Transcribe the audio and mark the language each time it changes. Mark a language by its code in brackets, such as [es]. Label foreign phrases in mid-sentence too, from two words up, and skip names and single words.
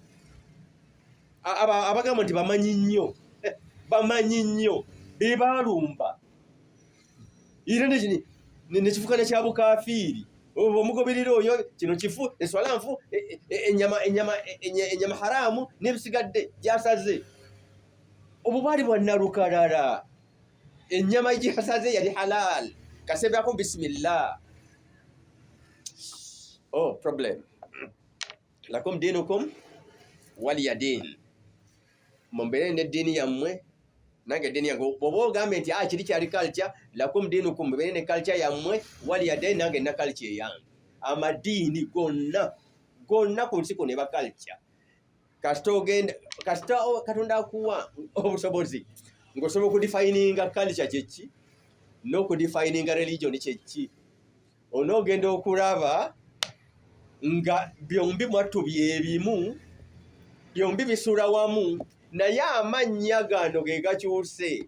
[lg] Abagamba nti bamanyi nnyo be baalumba era nekifuuka ne kya bukaafiiri. Omugoberera oyo kino kifu, eswala nfu, ennyama haraamu n'ebisigadde gyasaze. Obwo bwali bwannalukalala. Ennyama gyasaze yali halal, kasebyako bisimillah. Problem. [ar] لكم دينكم ولي دين. [lg] Mumbeere n'eddiini yammwe nange eddiini yange. Bw'oba ogambe nti kiri kyali culture, [ar] لكم دينكم, [lg] mubeere ne culture yammwe [ar] ولي دين, [lg] nange nina culture yange. Amadiini gonna ku nsi kuno eba culture. Kasita Katonda akuwa obusobozi ng'osobola okudifininga culture kyeki n'okudifininga religion kyeki, onoogenda okulaba nga byombi mwattu byebimu, byombi bisula wamu, naye amannya gano ge gakyuse.